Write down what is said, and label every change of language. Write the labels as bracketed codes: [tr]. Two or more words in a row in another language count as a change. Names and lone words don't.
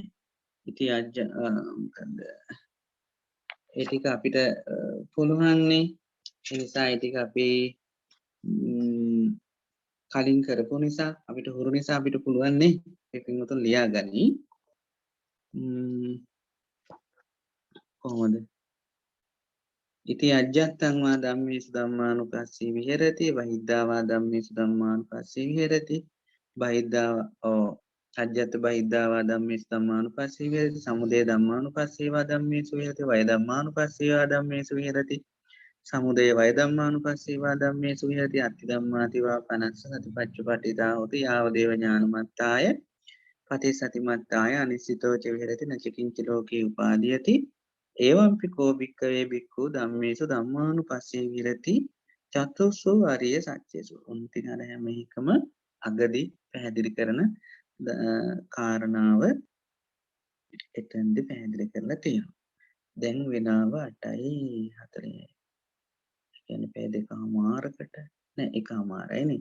[si] ඉතින් මොකන්ද ඒ ටික අපිට පුළුවන්නේ ඒ නිසා ඒ ටික අපි කලින් කරපු නිසා අපිට හුරු නිසා අපිට පුළුවන්නේ ඒකින් උතුම් ලියාගනි. කොහොමද? [pi] ඉති අජ්ජත්තං වා ධම්මේසු ධම්මානුපස්සී විහෙරති බහිද්ධා වා ධම්මේසු ධම්මානුපස්සී විහෙරති බහිද්ධා අජ්ජත් බහිද්ධා වා ධම්මේසු ධම්මානුපස්සී විහෙරති සමුදය ධම්මානුපස්සී වා ධම්මේසු විහෙරති වය ධම්මානුපස්සී වා ධම්මේසු විහෙරති සමුදය වය ධම්මානුපස්සී වා ධම්මේසු විහෙරති අත්ථි ධම්මාති වා පනස්ස සතිපට්ඨිතා හෝති යාව දේව ඥානමත්තාය පටිසතිමත්තාය අනිසිතෝ ච විහෙරති නචකින්ච ලෝකේ උපාදීයති එවම්පි කෝ භික්ඛවේ භික්ඛු ධම්මේසු ධම්මානුපස්සී විහෙරති චතුස්සු ආර්ය සත්‍යසු උන්ති [si] අර හැම එකම අගදී පැහැදිලි කරන කාරණාව එතෙන්දී පැහැදිලි කරලා තියෙනවා. දැන් වෙනාව 8:40. කියන්නේ පැය දෙකමාරකට නෑ එකමාරයිනේ.